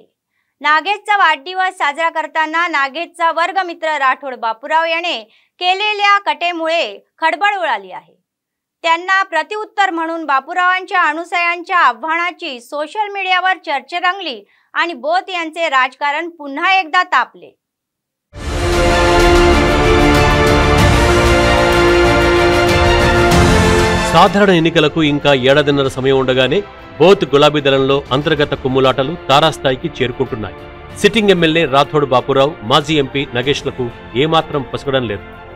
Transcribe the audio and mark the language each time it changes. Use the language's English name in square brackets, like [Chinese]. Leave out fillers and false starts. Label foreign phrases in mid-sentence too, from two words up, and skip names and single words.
[Marathi] नागेशचा वाढदिवस साजरा करताना नागेशचा वर्गमित्र राठोड बापूराव याने केलेल्या कटेमुळे खळबळ उडाली आहे. त्यांना प्रतिउत्तर म्हणून बापूरावांच्या अनुयायांच्या आव्हानाची [English] social media [Marathi] चर्चा रंगली आणि बोथ यांचे राजकारण पुन्हा एकदा तापले. [Telugu] సాధారణ ఎన్నికలకు ఇంకా ఏడాదిన్నర సమయం ఉండగానే బోత్ గులాబీ దళంలో అంతర్గత కుమ్ములాటలు తారాస్థాయికి చేరుకుంటున్నాయి. [English] sitting MLA [Telugu] రాథోడ్ బాపురావు, మాజీ ఎంపీ నగేష్లకు ఏమాత్రం పసగడం లేదు.